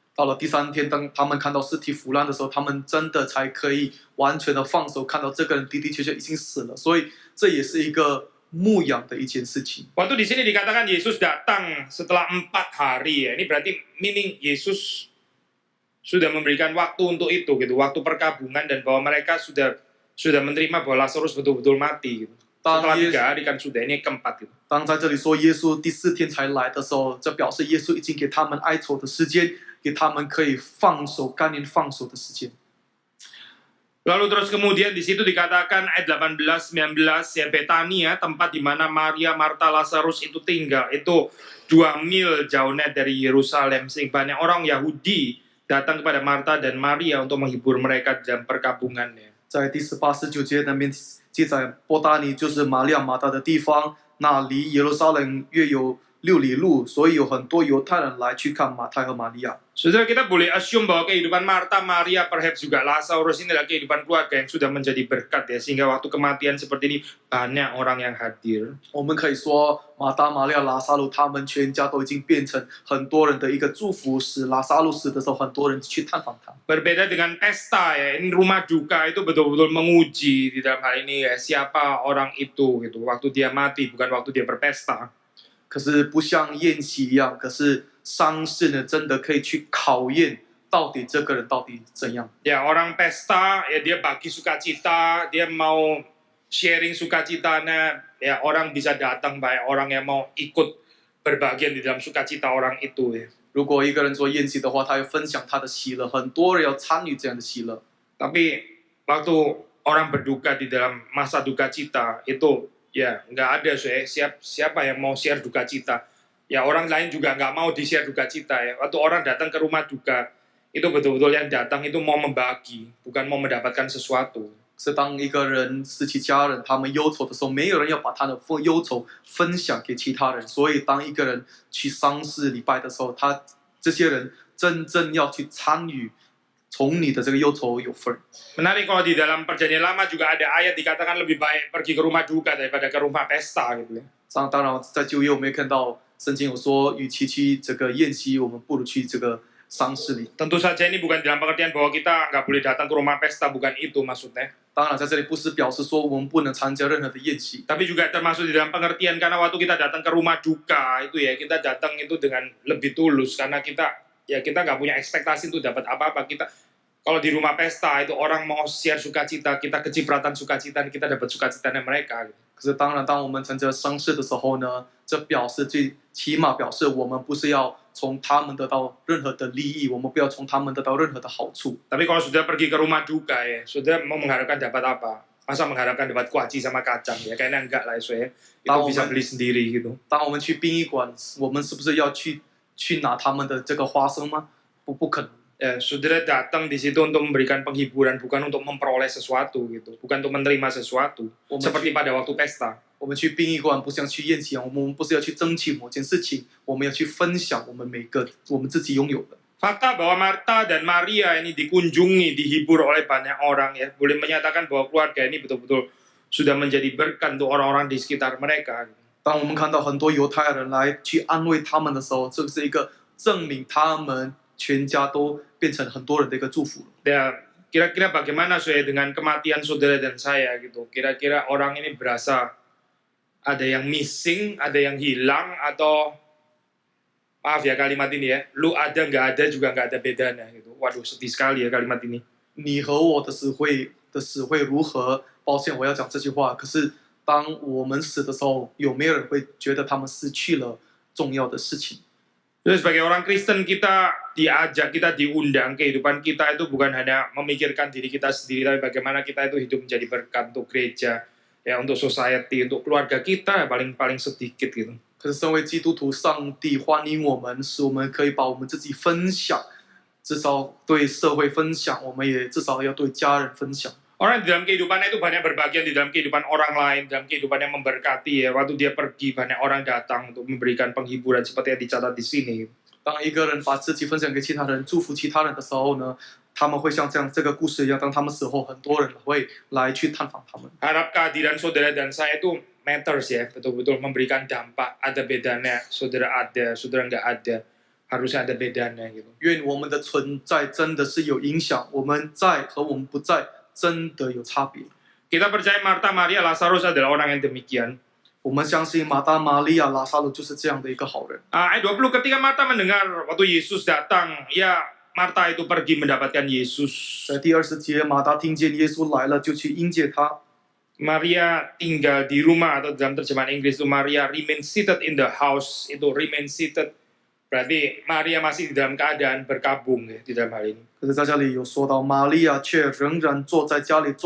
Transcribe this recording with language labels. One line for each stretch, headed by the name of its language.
Chinese: 到了第3天，当他们看到尸体腐烂的时候，他们真的才可以完全的放手，看到这个人的确已经死了。所以这也是一个牧养的一件事情。
Indonesian: Waktu di sini dikatakan Yesus datang setelah 4 hari ya. Ini berarti
English: meaning
Indonesian: Yesus sudah memberikan waktu untuk itu gitu, waktu perkabungan, dan bahwa mereka sudah menerima bahwa Lazarus betul-betul mati gitu. Setelah 3 hari kan sudah, ini keempat gitu.
Chinese: 当在这里说耶稣第4天才来的时候，这表示耶稣已经给他们哀愁的时间，给他们可以放手、甘愿放手的时间。
Indonesian: Lalu terus kemudian di situ dikatakan ayat 18-19 ya, Betania, tempat di mana Maria, Marta, Lazarus itu tinggal, itu 2 mil jauhnya dari Yerusalem, sehingga banyak orang Yahudi datang kepada Marta dan Maria untuk menghibur mereka dalam perkabungannya.
Chinese: 在第18、19节那边记载，伯大尼就是玛利亚马大的地方，那离耶路撒冷约有6里路，所以有很多犹太人来去看马太和玛利亚。
Indonesian: Saudara, kita boleh
English: assume
Indonesian: bahwa kehidupan Marta, Maria,
English: perhaps
Indonesian: juga Lazarus ini adalah kehidupan keluarga yang sudah menjadi berkat ya, sehingga waktu kematian seperti ini banyak orang yang hadir.
Chinese: 我们可以说，马大、玛利亚、拉撒路他们全家都已经变成很多人的一个祝福，使拉撒路死的时候，很多人去探访他。
Indonesian: Berbeda dengan pesta ya, ini rumah duka itu betul-betul menguji di dalam hal ini ya, siapa orang itu gitu, waktu dia mati bukan waktu dia berpesta.
Chinese: 可是不像宴席一样，可是丧事呢，真的可以去考验到底这个人到底怎样。
Indonesian: Ya orang pesta, ya dia bagi sukacita, dia mau sharing sukacitanya, ya orang bisa datang banyak orang yang mau ikut berbagian di dalam sukacita orang itu ya.
Chinese: 如果一个人做宴席的话，他要分享他的喜乐，很多人要参与这样的喜乐。
Indonesian: Tapi waktu orang berduka di dalam masa duka cita itu ya nggak ada siapa yang mau share duka cita. Ya orang lain juga nggak mau di share duka cita ya. Waktu orang datang ke rumah duka itu betul-betul yang datang itu mau membagi, bukan mau mendapatkan sesuatu.
Chinese: 是当一个人失去家人，他们忧愁的时候，没有人要把他的忧愁分享给其他人。所以，当一个人去丧事礼拜的时候，这些人真正要去参与，从你的这个忧愁有份。
Indonesian: Menarik kalau di dalam perjanjian lama juga ada ayat dikatakan lebih baik pergi ke rumah duka daripada ke rumah pesta gitu ya.
Chinese: 当然，在旧约我们也看到圣经有说，与其去这个宴席，我们不如去这个丧事里。
Indonesian: Tentu saja ini bukan dalam pengertian bahwa kita nggak boleh datang ke rumah pesta, bukan itu maksudnya.
Chinese: 当然，在这里不是表示说我们不能参加任何的宴席，
Indonesian: Tapi juga termasuk di dalam pengertian karena waktu kita datang ke rumah duka itu ya kita datang itu dengan lebih tulus karena kita nggak punya ekspektasi untuk dapat apa-apa. Kita kalau di rumah pesta itu orang mau share sukacita, kita kecipratan sukacita, kita dapat sukacitanya mereka.
Chinese: 可是当然，当我们参加丧事的时候呢，这表示最起码表示我们不是要从他们得到任何的利益，我们不要从他们得到任何的好处。
Indonesian: Tapi kalau sudah pergi ke rumah duka ya, sudah mau mengharapkan dapat apa? Masa mengharapkan dapat kuaci sama kacang ya? Kayaknya enggak lah itu ya. Itu Tahu, bisa kan? beli sendiri gitu.
Chinese: 当我们去殡仪馆，我们是不是要去拿他们的这个花生吗？不可能。
Indonesian: Ya, saudara datang di situ untuk memberikan penghiburan, bukan untuk memperoleh sesuatu gitu, bukan untuk menerima sesuatu. Seperti pada waktu pesta.
Chinese: 我们去殡仪馆不像去宴席，我们不是要去争取某件事情，我们要去分享我们我们自己拥有的。
Indonesian: Fakta bahwa Marta dan Maria ini dikunjungi, dihibur oleh banyak orang ya, boleh menyatakan bahwa keluarga ini betul-betul sudah menjadi berkat untuk orang-orang di sekitar mereka.
Chinese: 当我们看到很多犹太人来去安慰他们的时候，这是一个证明他们全家都变成很多人的一个祝福。
Indonesian: Ya, kira-kira bagaimana saya dengan kematian saudara dan saya gitu? Kira-kira orang ini berasa ada yang
English: missing,
Indonesian: ada yang hilang, atau maaf ya kalimat ini ya, lu ada nggak ada juga nggak ada bedanya gitu. Waduh sedih sekali ya kalimat ini.
Chinese: 你和我的死会如何？抱歉，我要讲这句话。可是当我们死的时候，有没有人会觉得他们失去了重要的事情？
Indonesian: Jadi sebagai orang Kristen kita diajak, kita diundang kehidupan kita itu bukan hanya memikirkan diri kita sendiri, tapi bagaimana kita itu hidup menjadi berkat untuk gereja, ya untuk
English: society,
Indonesian: untuk keluarga kita paling sedikit gitu.
Chinese: 可是身为基督徒，上帝欢迎我们，使我们可以把我们自己分享，至少对社会分享，我们也至少要对家人分享。
Indonesian: Orang di dalam kehidupannya itu banyak berbagian di dalam kehidupan orang lain, dalam kehidupan yang memberkati ya. Waktu dia pergi banyak orang datang untuk memberikan penghiburan seperti yang dicatat di sini.
Chinese: 当一个人把自己分享给其他人，祝福其他人的时候呢，他们会像这个故事一样，当他们死后，很多人会来去探访他们。
Indonesian: Harap kehadiran saudara dan saya itu
English: matters
Indonesian: ya, betul-betul memberikan dampak. Ada bedanya, saudara nggak ada, harusnya ada bedanya gitu.
Chinese: 愿我们的存在真的是有影响，我们在和我们不在真的有差别。
Indonesian: Kita percaya Marta, Maria, Lazarus adalah orang yang demikian.
Chinese: 我们相信马大、玛利亚、拉萨路就是这样的一个好人。
Indonesian: Ayat 20, ketika Marta mendengar waktu Yesus datang, ya Marta itu pergi mendapatkan Yesus.
Chinese: 在第20节，马大听见耶稣来了，就去迎接他。
Indonesian: Maria tinggal di rumah, atau dalam terjemahan Inggris itu Maria
English: remain seated in the house.
Indonesian: Itu
English: remain seated
Indonesian: berarti Maria masih di dalam keadaan berkabung ya, di dalam hal ini.
Chinese: 可是在这里有说到，玛利亚却仍然坐在家里。